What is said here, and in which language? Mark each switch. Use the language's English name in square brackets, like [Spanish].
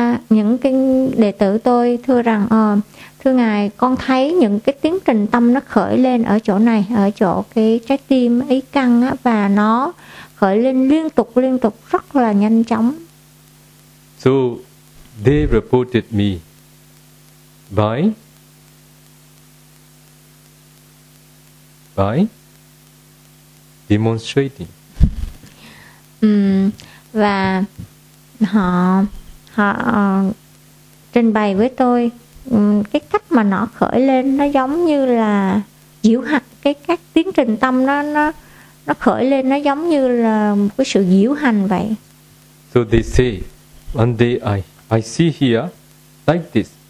[Vietnamese] Những cái đệ tử tôi thưa rằng thưa ngài, con thấy những cái tiến trình tâm nó khởi lên ở chỗ này, ở chỗ cái trái tim ý căn á, và nó khởi lên liên tục rất là nhanh chóng. [English] So they reported me by demonstrating. [Vietnamese] Và họ trình bày với tôi cái cách mà nó khởi lên nó giống như là diệu hành, cái các tiến trình tâm nó khởi lên nó giống như là một cái sự diệu hành vậy. [English] So they say, one day I see here like this.